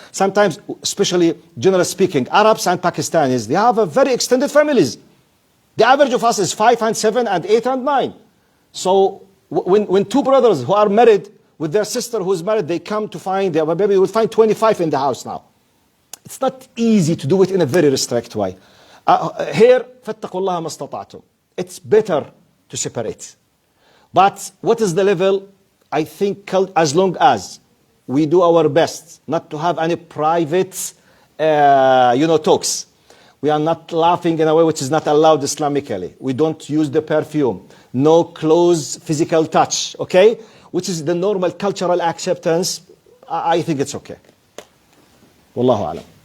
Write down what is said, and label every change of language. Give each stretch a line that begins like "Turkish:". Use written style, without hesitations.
English: Sometimes, especially generally speaking, Arabs and Pakistanis, they have a very extended families. The average of us is 5 and 7 and 8 and 9. So when 2 brothers who are married, with their sister who is married, they come to find their baby. You will find 25 in the house now. It's not easy to do it in a very restrict way. Here,
Arabic: فَاتَّقُوا اللَّهَ مَا اسْتَطَعْتُمْ.
English: It's better to separate. But what is the level? I think as long as we do our best not to have any private, talks. We are not laughing in a way which is not allowed Islamically. We don't use the perfume. No close physical touch. Okay? Which is the normal cultural acceptance, I think it's okay. Wallahu alam.